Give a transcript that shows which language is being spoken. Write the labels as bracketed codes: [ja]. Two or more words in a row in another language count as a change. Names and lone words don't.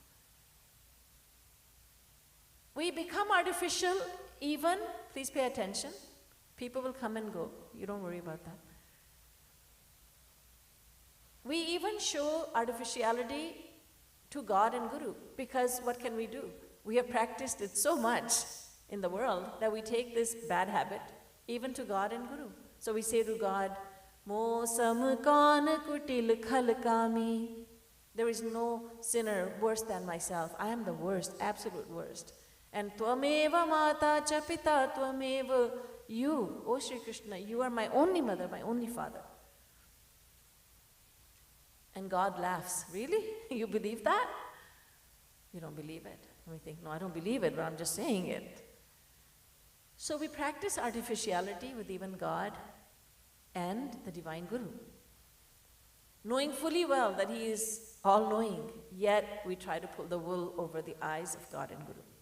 [en] We become artificial even, please pay attention, people will come and go, you don't worry about that. We even show artificiality to God and Guru, because what can we do? We have practiced it so much in the world that we take this bad habit even to God and Guru. So we say to God, [hi] Mo sam kan kutil khal kami. [en] There is no sinner worse than myself. I am the worst, absolute worst. [sa] And Tvameva mata cha pita Tvameva, [en] you, O Shri Krishna, you are my only mother, my only father. And God laughs. Really? You believe that? You don't believe it. And we think, no, I don't believe it, but I'm just saying it. So we practice artificiality with even God and the Divine Guru, knowing fully well that He is all-knowing, yet we try to pull the wool over the eyes of God and Guru.